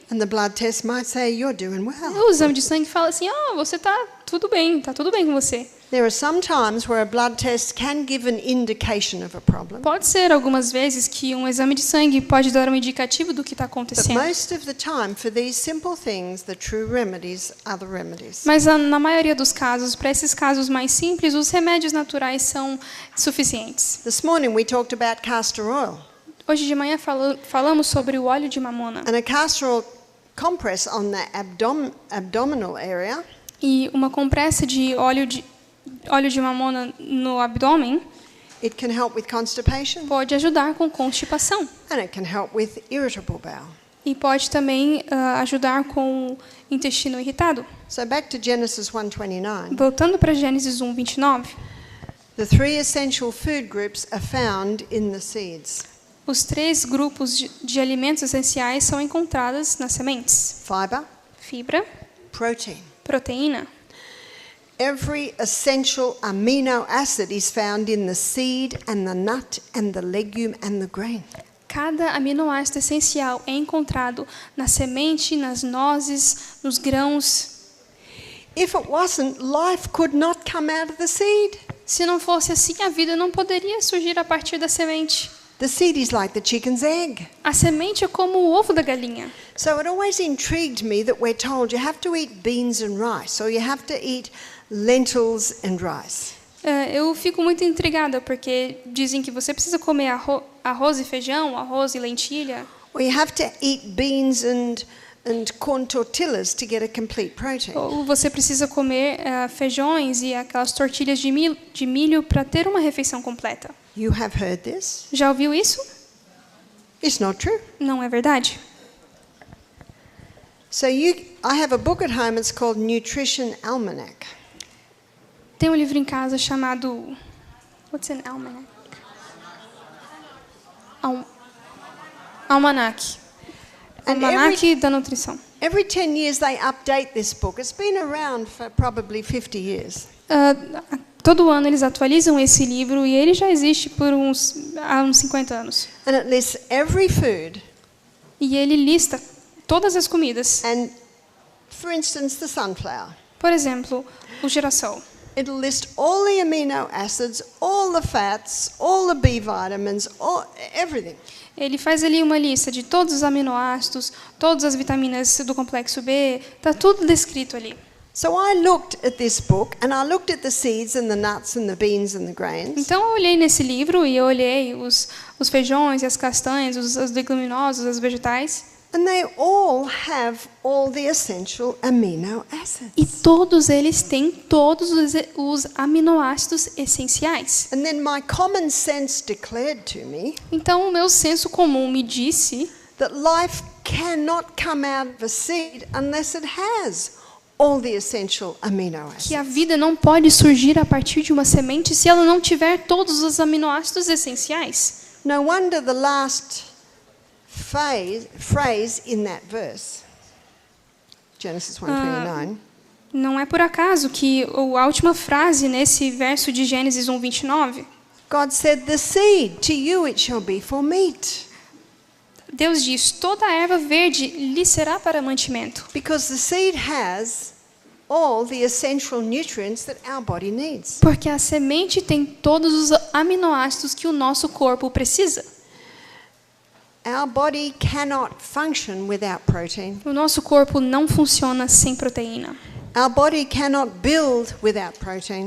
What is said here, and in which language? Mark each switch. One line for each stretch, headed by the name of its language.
English: And the blood test might say you're doing well.
Portuguese: O exame de sangue fala assim: você está tudo bem com você.
English: There are some times where a blood test can give an indication of a problem.
Portuguese: Pode ser algumas vezes que um exame de sangue pode dar um indicativo do que está
English: But
Portuguese: acontecendo.
English: most of the time, for these simple things, the true remedies are the remedies.
Portuguese: Mas na maioria dos casos, para esses casos mais simples, os remédios naturais são suficientes.
English: This morning we talked about castor oil.
Portuguese: Hoje de manhã falamos sobre o óleo de mamona.
English: And a castor oil compress on the abdominal area
Portuguese: E uma compressa de óleo de mamona no abdômen
English: it can help with constipation
Portuguese: pode ajudar com constipação.
English: and it can help with irritable bowel.
Portuguese: E pode também ajudar com o intestino irritado.
English: So back to Genesis 1:29.
Portuguese: Voltando para Gênesis 1:29,
English: The 3 essential food groups are found in the seeds.
Portuguese: os 3 grupos de alimentos essenciais são encontrados nas sementes:
English: Fiber,
Portuguese: fibra,
English: protein.
Portuguese: proteína.
English: Every essential amino acid is found in the seed and the nut and the legume and the grain.
Portuguese: Cada aminoácido essencial é encontrado na semente, nas nozes, nos grãos.
English: If it wasn't, life could not come out of the seed.
Portuguese: Se não fosse assim, a vida não poderia surgir a partir da semente.
English: The seed is like the chicken's egg.
Portuguese: A semente é como o ovo da galinha.
English: So it always intrigued me that we're told you have to eat beans and rice, or you have to eat lentils and rice.
Portuguese: Eu fico muito intrigada porque dizem que você precisa comer arroz e feijão, arroz e lentilha,
English: Or you have to eat beans and corn tortillas to get a complete protein.
Portuguese: ou você precisa comer feijões e aquelas tortilhas de milho para ter uma refeição completa.
English: You have heard this?
Portuguese: Já ouviu isso?
English: It's not true.
Portuguese: Não é verdade.
English: So I have a book at home, it's called Nutrition Almanac.
Portuguese: Tem um livro em casa chamado
English: What's an almanac? Almanac. And
Portuguese: Almanac da nutrição.
English: Every 10 years they update this book. It's been around for probably 50 years.
Portuguese: Todo ano eles atualizam esse livro e ele já existe há uns 50 anos.
English: And it lists every food.
Portuguese: E ele lista todas as comidas.
English: And, for instance, the sunflower.
Portuguese: Por exemplo, o girassol.
English: It'll list all the amino acids, all the fats, all the B vitamins, everything.
Portuguese: Ele faz ali uma lista de todos os aminoácidos, todas as vitaminas do complexo B, está tudo descrito ali.
English: So I looked at this book and I looked at the seeds and the nuts and the beans and the grains.
Portuguese: Então eu olhei nesse livro e eu olhei os feijões e as castanhas, os leguminosos, os vegetais.
English: And they all have all the essential amino acids.
Portuguese: E todos eles têm todos os aminoácidos essenciais.
English: And then my common sense declared to me
Portuguese: Então o meu senso comum me disse
English: that life cannot come out of a seed unless it has all the essential amino acids.
Portuguese: que a vida não pode surgir a partir de uma semente se ela não tiver todos os aminoácidos essenciais.
English: No wonder the last phrase in that verse, Genesis 1:29,
Portuguese: Não é por acaso que a última frase nesse verso de Gênesis 1:29,
English: God said, "The seed, to you it shall be for meat."
Portuguese: Deus diz: toda a erva verde lhe será para mantimento.
English: Because the seed has all the essential nutrients that our body needs.
Portuguese: Porque a semente tem todos os aminoácidos que o nosso corpo precisa.
English: Our body cannot function without protein.
Portuguese: O nosso corpo não funciona sem proteína.
English: Our body cannot build without protein.